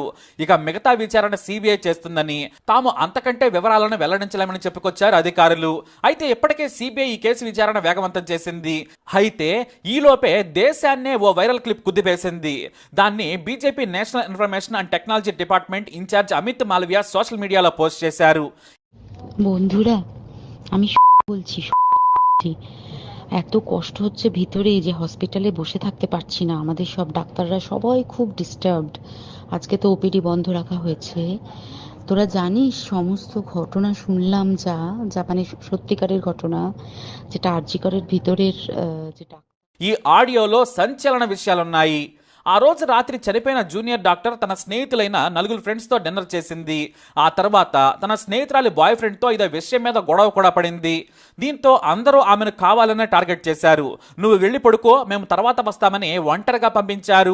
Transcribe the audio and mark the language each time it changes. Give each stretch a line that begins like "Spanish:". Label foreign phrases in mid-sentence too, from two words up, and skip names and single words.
Telugu: ఇక మిగతా విచారణ సిబిఐ చేస్తుందని, తాము అంతకంటే వివరాలను వెల్లడించలేమని చెప్పుకొచ్చారు అధికారులు. అయితే ఇప్పటికే సిబిఐ ఈ కేసు విచారణ వేగవంతం చేసింది. అయితే ఈలోపే దేశాన్నే ఓ వైరల్ క్లిప్ కుదిపేసింది. దాన్ని బీజేపీ
English: National Information and Technology Department In-charge
Telugu: అమిత్ మాలవియా
English: social mediaలో
Telugu: పోస్ట్ చేశారు.
Bangla: বন্ধুরা, আমি বলছি এত কষ্ট হচ্ছে ভিতরে যে হসপিটালে বসে থাকতে পারছি না। আমাদের সব ডাক্তাররা সবাই খুব ডিস্টার্বড। আজকে তো ওপিডি বন্ধ রাখা হয়েছে। তোরা জানিস সমস্ত ঘটনা শুনলাম, যা মানে সত্যিকারের ঘটনা, যেটা আরজিকরের ভিতরের যেটা
Telugu: ఈ ఆడియోలో సంచలన విషయాలున్నాయి. ఆ రోజు రాత్రి చనిపోయిన
English: junior doctor
Telugu: తన స్నేహితులైన 4 ఫ్రెండ్స్ తో డిన్నర్ చేసింది. ఆ తర్వాత తన స్నేహితురాలి
English: boy friend
Telugu: తో ఇదే విషయం మీద గొడవ కూడా పడింది. దీంతో అందరూ ఆమెను కావాలనే టార్గెట్ చేశారు. నువ్వు వెళ్ళి పడుకో, మేము తర్వాత వస్తామని ఒంటరిగా పంపించారు.